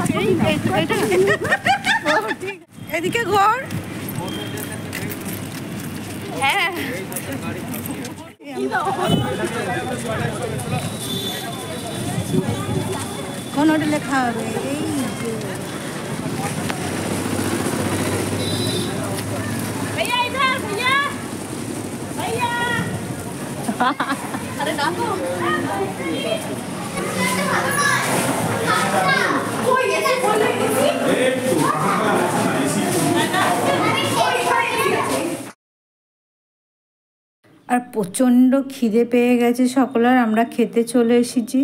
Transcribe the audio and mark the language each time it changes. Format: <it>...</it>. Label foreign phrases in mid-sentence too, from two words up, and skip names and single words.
<bn>এটা এদিকে ঘর। হ্যাঁ কোন হোটেলে খাওয়াবে? এই</bn> <hi>भैया इधर भैया भैया अरे ना तो</hi> <bn>আর প্রচণ্ড খিদে পেয়ে গেছে সকলের, আমরা খেতে চলে এসেছি।</bn>